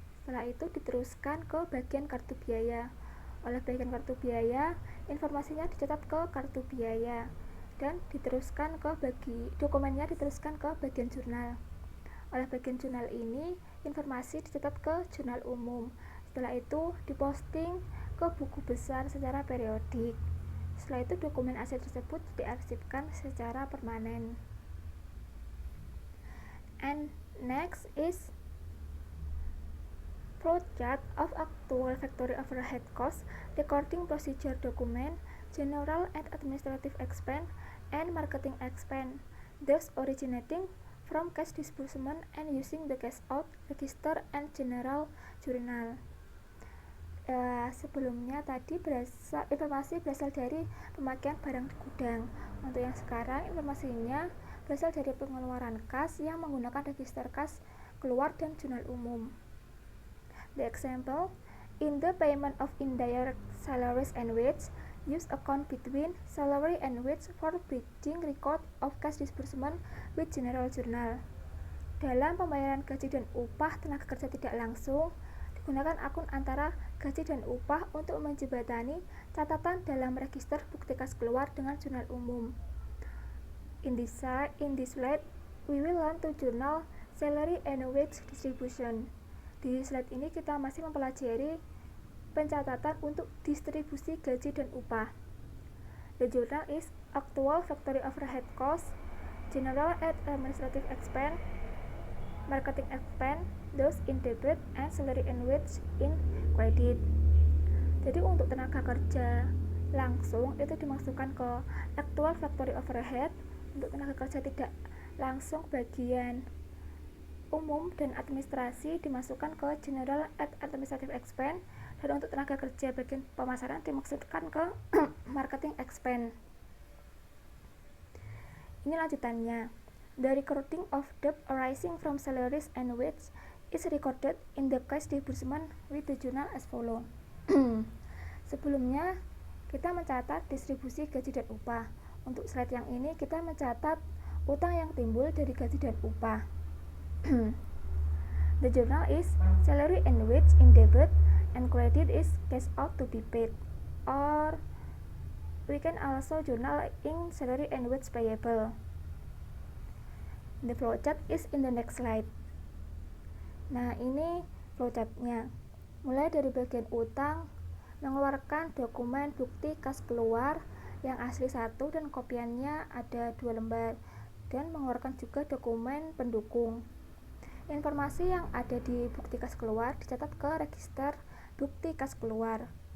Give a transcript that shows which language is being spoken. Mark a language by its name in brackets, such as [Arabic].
[Indonesian] Setelah itu diteruskan ke bagian kartu biaya. Oleh bagian kartu biaya, informasinya dicatat ke kartu biaya dan diteruskan ke dokumennya diteruskan ke bagian jurnal. Oleh bagian jurnal ini, informasi dicatat ke jurnal umum. Setelah itu diposting ke buku besar secara periodik. Setelah itu dokumen aset tersebut diarsipkan secara permanen. [English] And next is flowchart of actual factory overhead cost, recording procedure document, general and administrative expense, and marketing expense, thus originating from cash disbursement and using the cash out register and general journal. [Indonesian] Sebelumnya tadi informasi berasal dari pemakaian barang di gudang. Untuk yang sekarang informasinya berasal dari pengeluaran kas yang menggunakan register kas keluar dan jurnal umum. [English] The example, in the payment of indirect salaries and wage, use account between salary and wage for bridging record of cash disbursement with general journal. [Indonesian] Dalam pembayaran gaji dan upah tenaga kerja tidak langsung, digunakan akun antara gaji dan upah untuk menjembatani catatan dalam register bukti kas keluar dengan jurnal umum. [English] In this slide, we will learn to journal salary and wage distribution. [Indonesian] Di slide ini kita masih mempelajari pencatatan untuk distribusi gaji dan upah. [English] The journal is actual factory overhead cost, general and administrative expense, marketing expense, those in debit, and salary and wage in credit. [Indonesian] Jadi untuk tenaga kerja langsung itu dimasukkan ke actual factory overhead. Untuk tenaga kerja tidak langsung bagian umum dan administrasi dimasukkan ke general and administrative expense, dan untuk tenaga kerja bagian pemasaran dimaksudkan ke marketing expense. Ini lanjutannya. [English] The recording of debt arising from salaries and wage is recorded in the cash disbursement with the journal as follow. [Indonesian] Sebelumnya kita mencatat distribusi gaji dan upah. Untuk slide yang ini kita mencatat utang yang timbul dari gaji dan upah. [English] The journal is salary and wage in debit, and credit is cash out to be paid, or we can also journal in salary and wage payable. The flowchart is in the next slide. [Indonesian] Nah, ini flowchartnya. Mulai dari bagian utang, mengeluarkan dokumen bukti kas keluar yang asli 1 dan kopiannya ada 2 lembar, dan mengeluarkan juga dokumen pendukung. Informasi yang ada di bukti kas keluar dicatat ke register bukti kas keluar.